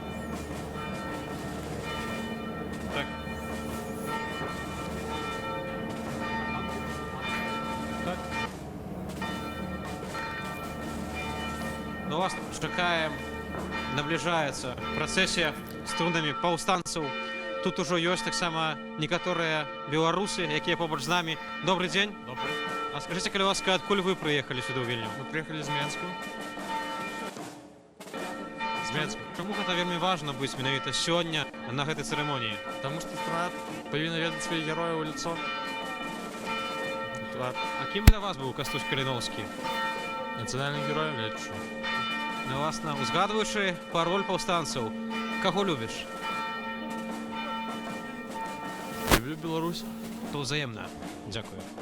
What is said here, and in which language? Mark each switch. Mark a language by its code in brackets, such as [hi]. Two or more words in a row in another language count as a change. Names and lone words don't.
[be] Ну, вас чакаем, набліжаецца працэсія з трунамі паўстанцаў. Тут ужо ёсць таксама некаторыя беларусы, якія побач з намі. Добрый дзень. [ru] Добрый. [be] А скажыце, калі ласка, адкуль вы прыехалі сюды ў Вільню? [ru] Мы приехали из Менска. [be] З Менска. Чаму гэта вельмі важна быць менавіта сёння на гэтай цырымоніі? [ru] Потому что страна повинна ведать своих героев в лицо. [be] А кім для вас быў Кастусь Каліноўскі? [ru] Национальным героем лечу. [be] Ну, власна, узгадваючы пароль паўстанцаў, каго любіш? Люблю Беларусь. То ўзаемна. Дзякую.